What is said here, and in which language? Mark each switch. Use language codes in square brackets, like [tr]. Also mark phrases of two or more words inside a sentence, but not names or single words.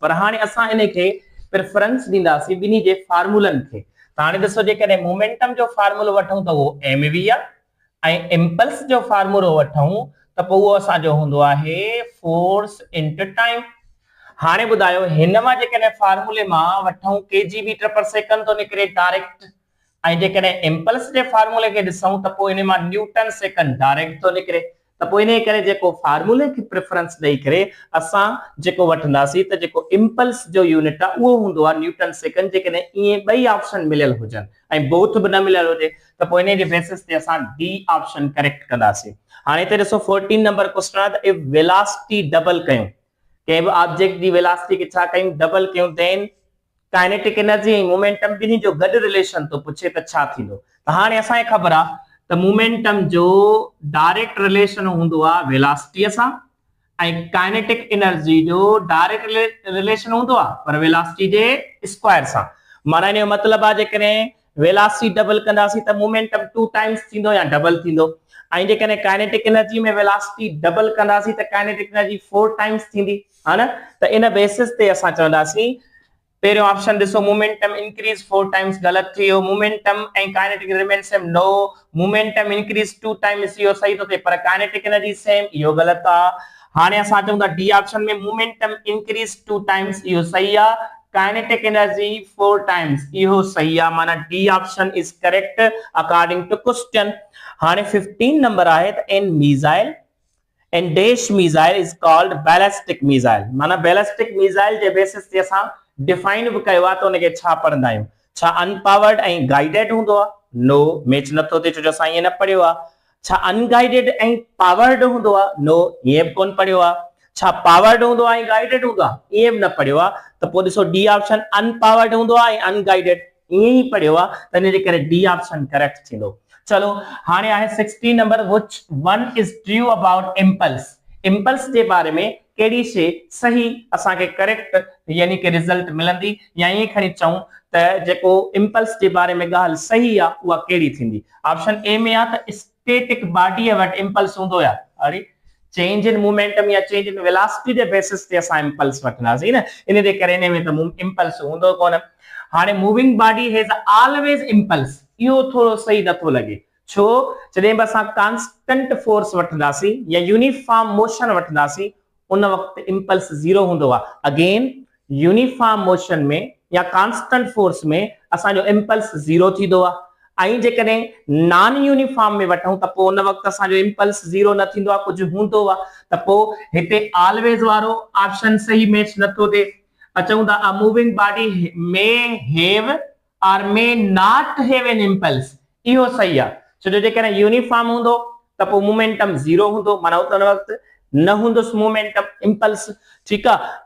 [sd] पर हाणे असां इन खे प्रेफरेंस ॾींदासीं ॿिन्ही जे फार्मूलनि खे। त हाणे ॾिसो जेकॾहिं मोमेंटम जो फार्मूलो वठूं त उहो mv आहे ऐं इंपल्स जो फार्मूलो वठूं त पोइ उहो असांजो हूंदो आहे [en] force into time. [sd] हाणे ॿुधायो हिन मां जेकॾहिं फार्मूले मां वठूं [en] kg meter per second [sd] थो निकिरे डायरेक्ट, ऐं जेकॾहिं इंपल्स जे फार्मूले खे ॾिसूं त पोइ इन मां [en] newton second [sd] डायरेक्ट थो निकिरे। त पोइ इन करे जेको फार्मूले खे प्रेफरेंस ॾेई करे असां जेको वठंदासीं त जेको इंपल्स जो यूनिट आहे उहो हूंदो आहे [en] newton second, [sd] जेकॾहिं इहे ॿई ऑप्शन मिलियल हुजनि ऐं बोथ बि न मिलियल हुजे त पोइ इन जे बेसिस ते असां [en] D option correct [sd] कंदासीं। हाणे हिते ॾिसो [en] 14 number question [sd] आहे त [en] if velocity double [sd] कयूं, कंहिं बि ऑब्जेक्ट जी वेलोसिटी खे छा कयूं डबल कयूं, [en] then kinetic energy [sd] ऐं मोमेंटम ॿिन्ही जो गॾु रिलेशन तो पुछे त छा थींदो। त हाणे असांखे ख़बर आहे त मोमेंटम जो डायरेक्ट रिलेशन हूंदो आहे वेलोसिटीअ सां ऐं [en] kinetic energy [sd] जो डायरेक्ट रिलेशन हूंदो आहे पर वेलोसिटी जे स्क्वायर सां। माना इन जो मतिलबु आहे जेकॾहिं वेलोसिटी डबल कंदासीं त मोमेंटम 2 टाइम्स थींदो या डबल थींदो, ऐं जेकॾहिं [en] kinetic energy [sd] में वेलोसिटी डबल कंदासीं त [en] kinetic energy [sd] 4 टाइम्स थींदी, हा न। त इन बेसिस ते असां चवंदासीं पहिरियों ऑप्शन ॾिसो [en] momentum increase 4 times [sd] गलत थी वियो, मोमेंटम ऐं [en] kinetic remain same no, momentum increase 2 times [sd] इहो सही थो थिए पर [en] kinetic energy same [sd] इहो गलत आहे। हाणे असां चऊं था [en] D option [sd] में [en] momentum increase 2 times [sd] इहो सही आहे, [en] kinetic energy 4 times [sd] इहो सही आहे, माना [en] D option is correct according to question. [sd] हाणे 15 नंबर आहे त [en] an missile and dash missile is called ballistic missile, [sd] माना [en] ballistic missile [sd] जे बेसिस ते असां डिफाइन भी कयो आहे त उनखे छा पढ़ंदा आहियूं। छा अनपावर्ड ऐं गाइडेड हूंदो आहे, [en] no match [sd] नथो थिए छो जो असां ईअं न पढ़ियो आहे। छा अनगाइडेड ऐं पावर्ड हूंदो आहे, नो ईअं बि कोन पढ़ियो आहे। छा पावर्ड हूंदो आहे ऐं गाइडेड हूंदो आहे, ईअं बि न पढ़ियो आहे। त पोइ ॾिसो [en] D option [sd] अनपावर्ड हूंदो आहे ऐं अनगाइडेड ईअं ई पढ़ियो आहे, त इन जे करे [en] D option correct [sd] थींदो। चलो हाणे आहे 16 नंबर [en] which one is true about impulse, [sd] इंपल्स जे बारे में कहिड़ी शइ सही असांखे करेक्ट यानी कि रिजल्ट मिलंदी, या ईअं खणी चऊं त जेको इंपल्स जे बारे में ॻाल्हि सही आहे उहा कहिड़ी थींदी। [en] option A [sd] में आहे त [en] static body [sd] वटि इंपल्स हूंदो आहे, अरे [en] change in momentum [sd] या [en] change in velocity [sd] जे बेसिस ते असां इंपल्स वठंदासीं न, इन जे करे इन में त इंपल्स हूंदो कोन। हाणे [en] moving body has always impulse, [sd] इहो थोरो सही नथो लॻे, छो जॾहिं बि असां [en] constant force [sd] वठंदासीं या [en] uniform motion [sd] वठंदासीं उन वक़्तु इंपल्स 0 हूंदो आहे। [en] again uniform motion [sd] में या [en] constant force [sd] में असांजो इंपल्स 0 थींदो आहे, ऐं जेकॾहिं [en] non uniform [sd] में वठूं त पोइ उन वक़्तु असांजो इंपल्स 0 न थींदो आहे, कुझु हूंदो आहे। त पोइ हिते ऑलवेज वारो ऑप्शन सही मैच नथो थिए। चऊं था [en] a moving body may have or may not have an impulse, [sd] इहो सही आहे, छो जो जेकॾहिं यूनिफॉर्म हूंदो त पोइ मोमेंटम 0 हूंदो, माना उन वक़्तु न हूंदुसि [en] momentum impulse, [sd] ठीकु आहे।